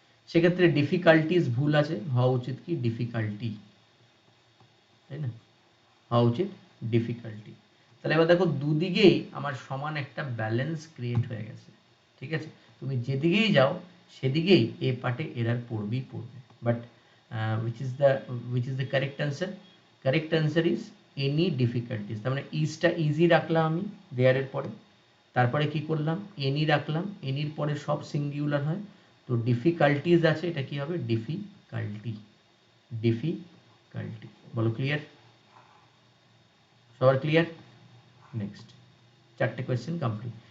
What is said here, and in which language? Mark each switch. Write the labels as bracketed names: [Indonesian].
[Bangla] সেক্ষেত্রে ডিফিকাল্টিজ ভুল আছে, হওয়া উচিত কি ডিফিকাল্টি, তাই না, হওয়া উচিত ডিফিকাল্টি। তাহলে এবার দেখো দুদিকেই আমার সমান একটা ব্যালেন্স ক্রিয়েট হয়ে গেছে, ঠিক আছে, তুমি যেদিকেই যাও সেদিকেই এ পার্টে এরার পড়বেই পড়বে। [English] But which is the correct answer? Correct answer is any difficulties। [Bangla] তার মানে ইজটা ইজি রাখলাম আমি দেয়ারের পরে, তারপরে কি করলাম, এনি রাখলাম, এনির পরে সব সিঙ্গুলার হয়, তো ডিফিকাল্টিজ আছে, এটা কি হবে ডিফিকাল্টি, ডিফিকাল্টি। বলো ক্লিয়ার, সবার ক্লিয়ার? নেক্সট, চারটে কোয়েশ্চেন কমপ্লিট।